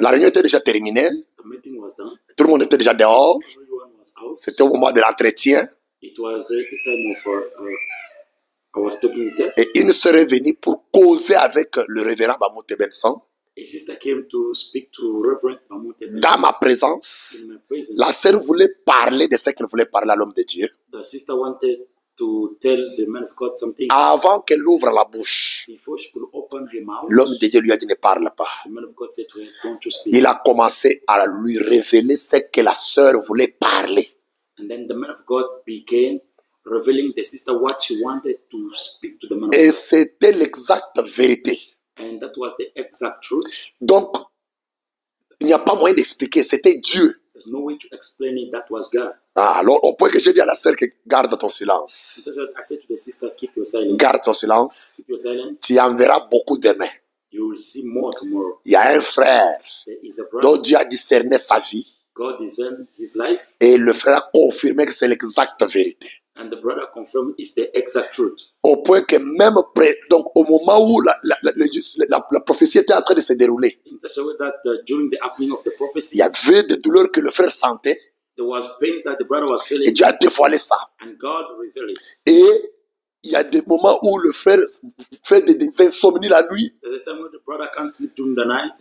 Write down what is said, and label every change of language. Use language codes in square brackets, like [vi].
[fr] La réunion était déjà terminée, [en] The meeting was done. [fr] tout le monde était déjà dehors, [en] Everyone was out. [fr] c'était au moment de l'entretien, [en] It was the time of I was talking with her. [fr] et une sœur est venue pour causer avec le révérend Bamoute Benson, [en] A sister came to speak to Reverend Bamute Benson [fr] dans ma présence. [en] in my presence. [fr] La sœur voulait parler de ce qu'elle voulait parler à l'homme de Dieu, [en] The sister wanted to tell the man of God something. [fr] avant qu'elle ouvre la bouche. [en] Before she could open her mouth, [fr] L'homme de Dieu lui a dit ne parle pas. [en] the man of God said to her, "Don't you speak?" [fr] Il a commencé à lui révéler ce que la sœur voulait parler. [en] And then the man of God began revealing the sister what she wanted to speak to the man of [fr] Et [en] God. [fr] c'était l'exacte vérité. [en] And that was the exact truth. [fr] Donc, il n'y a pas moyen d'expliquer, c'était Dieu. [en] There's no way to explain it. That was God. [fr] Ah, alors, au point que j'ai dit à la sœur que garde ton silence. [en] So I said to the sister, keep your silence. [fr] Garde ton silence. [en] Keep your silence. [fr] Tu en verras beaucoup demain. [en] You will see more tomorrow. [fr] Il y a un frère [en] There is a [fr] dont [en] brother. [fr] Dieu a discerné sa vie. [en] God discerned his life, [fr] Et le frère a confirmé que c'est l'exacte vérité. [en] and the brother confirmed it's the exact truth. [fr] Au point que même donc au moment où la prophétie était en train de se dérouler, [en] In such a way that during the happening of the [fr] il [en] prophecy, [fr] y avait des douleurs que le frère sentait. [en] there was pains that the brother was [fr] Et [en] feeling, [fr] Dieu a dévoilé ça. [en] and God revealed it. [fr] Et il y a des moments où le frère fait des insomnies la nuit, [en] There's a time when the brother can't sleep during the night,